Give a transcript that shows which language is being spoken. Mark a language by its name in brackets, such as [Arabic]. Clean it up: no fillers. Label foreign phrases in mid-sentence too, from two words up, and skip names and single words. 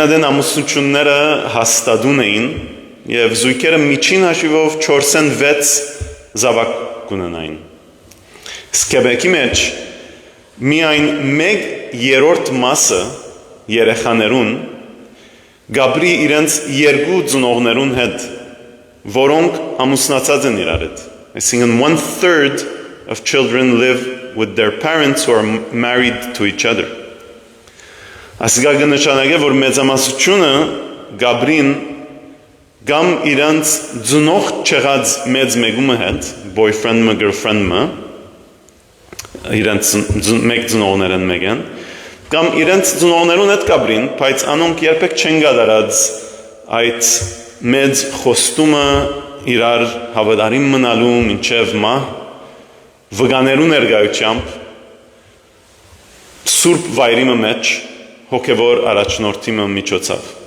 [Armenian] adեն ամուսնությունները հաստատուն էին և զույգերը միջին հաշիվով 4-6 զավակ կունենային։ Իսկ Քեբեքի մեջ միայն 1/3 մասը երեխաներուն գաբրի իրենց 2 ծնողներուն հետ, որոնք ամուսնացած են իրար հետ։ Այսինքն [English] 1/3 of children live with their parents who are married to each other. [Armenian] Ասիկա կնշանակե, որ մեծամասնությունը գաբրին կամ իրենց ծնող չեղած մեծ մեկումը հետ, boyfriend-ը, girlfriend-ը, իրենց մեկ ծնողներ են մեկեն, կամ իրենց ծնողներուն հետ գաբրին, բայց անոնք երբեք չեն գադարած այդ մեծ խոստումը իրար հավատարիմ մնալու մինչև մահ, վգաներու ներկայությամբ, սուրբ վայրիմը մեջ, հոգևոր առաջնորդիմը միջոցով։